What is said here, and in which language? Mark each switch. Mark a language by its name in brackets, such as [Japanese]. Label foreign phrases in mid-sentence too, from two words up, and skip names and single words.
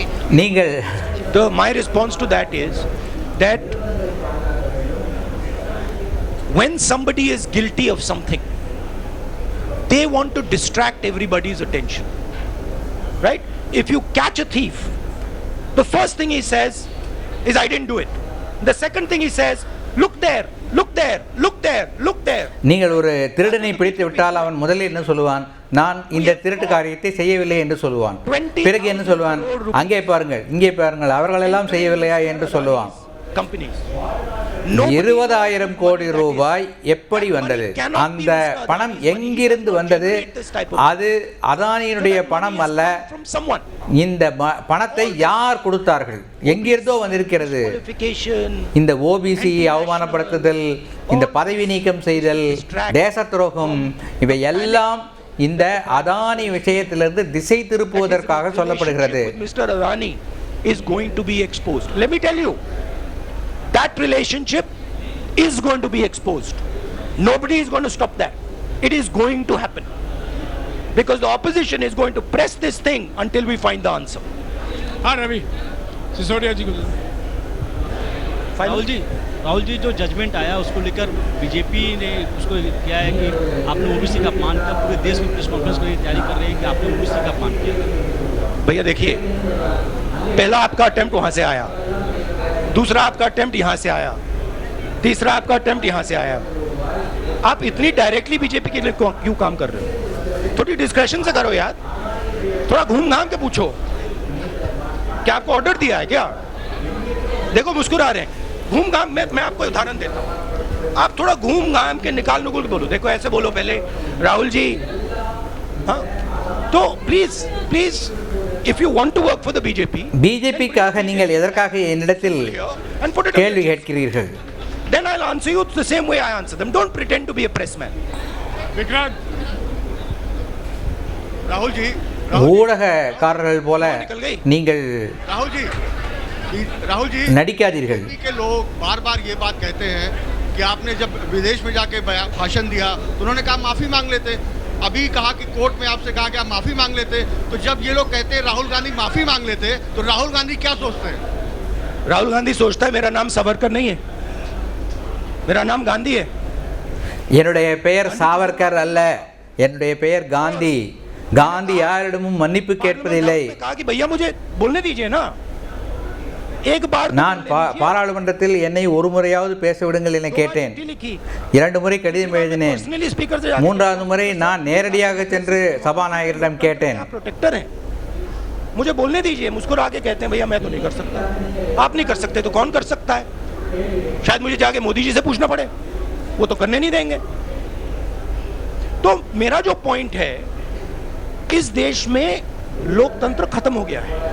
[English] My response to that is that when somebody is guilty of something, they want to distract everybody's attention. Right? If you catch a thief, the first thing he says is, I didn't do it. The second thing he says, look there, look there, look there, look there. [Tamil] நீங்கள் ஒரு திருடனை பிடித்து விட்டால் அவன் முதலில் என்ன சொல்லுவான்? நான் இந்த திருட்டு காரியத்தை செய்யவில்லை என்று சொல்லுவான். பிறகு என்ன சொல்லுவான்? அங்கே பாருங்கள், இங்கே பாருங்கள், அவர்கள் எல்லாம் செய்யவில்லையா என்று சொல்லுவான். 20,000 கோடி ரூபாய் எப்படி வந்தது? அந்த பணம் எங்கிருந்து வந்தது? அது அதானியினுடைய பணம் அல்ல. இந்த பணத்தை யார் கொடுத்தார்கள்? எங்கிருந்தோ வந்திருக்கிறது. இந்த ஓபிசி அவமானப்படுத்துதல், இந்த பதவி நீக்கம் செய்தல், தேச துரோகம், இவை எல்லாம் இந்த அதானி விஷயத்திலிருந்து திசை திருப்புவதற்காக சொல்லப்படுகிறது. [English] Mr. Adani is going to be exposed. Let me tell you, that relationship is going to be exposed. Nobody is going to stop that. It is going to happen. Because the opposition is going to press this thing until we find the answer. [Hindi] Ravi. Sisodia ji. राहुल जी जो जजमेंट आया उसको लेकर बीजेपी ने उसको किया है कि आपने ओबीसी का अपमान किया, पूरे देश में [English] press conference [Hindi] की तैयारी कर रहे हैं कि आपने ओबीसी का अपमान किया। भैया देखिए, पहला आपका अटेम्प्ट वहां से आया, दूसरा आपका अटेम्प्ट यहां से आया, तीसरा आपका अटेम्प्ट यहां से आया। आप इतनी डायरेक्टली बीजेपी के लिए क्यों काम कर रहे हो? थोड़ी डिस्कशन से करो यार, थोड़ा घूम घाम के पूछो। क्या आपको ऑर्डर दिया है क्या? देखो मुस्कुरा रहे हैं, घूम घाम। मैं आपको उदाहरण देता हूं, आप थोड़ा घूम घाम के निकाल नुकुल के बोलो। देखो ऐसे बोलो पहले, राहुल जी, हाँ, तो [English] please please if you want to work for the [Tamil] பிஜேபிக்காக நீங்கள் எதற்காக என்னிடத்தில் கேள்வி கேட்கிறீர்கள்? [English] then I'll answer you the same way I answer them. Don't pretend to be a pressman. [Hindi] विक्रांत, राहुल जी, [Tamil] ஊடகக்காரர்கள் போல நீங்கள் [Hindi] राहुल जी [Tamil] நடிக்காதீர்கள்। [Hindi] के लोग बार बार ये बात कहते हैं कि आपने जब विदेश में जाके भाषण दिया तो उन्होंने कहा माफी मांग लेते, अभी कहा कि कोर्ट में आपसे कहा कि आप माफी मांग लेते। तो जब ये लोग कहते हैं राहुल गांधी माफी मांग लेते, तो राहुल गांधी क्या सोचते हैं? राहुल गांधी सोचता है मेरा नाम सावरकर नहीं है, मेरा नाम गांधी है। [Tamil] என்னுடைய பெயர் சாவர்கர் அல்ல, என்னுடைய பெயர் காந்தி। காந்தி யாரிடமும் மன்னிப்பு கேட்பதில்லை। [Hindi] कहा कि भैया मुझे बोलने दीजिए ना, एक बार [Tamil] நான் பாராளுமன்றத்தில் என்னை ஒரு முறையாவது பேச விடுங்கள் என கேட்டேன்। 2 முறை கடிதம் எழுதினேன்। மூன்றாவது முறை நான் நேரடியாக சென்று சபாநாயகரிடம் கேட்டேன்। [Hindi] प्रोटेक्टर हैं, मुझे बोलने दीजिए। मुस्कुरा के कहते हैं भैया मैं तो नहीं कर सकता। आप नहीं कर सकते तो कौन कर सकता है? शायद मुझे जाके मोदी जी से पूछना पड़े, वो तो करने नहीं देंगे। तो मेरा जो पॉइंट है, इस देश में लोकतंत्र खत्म हो गया है।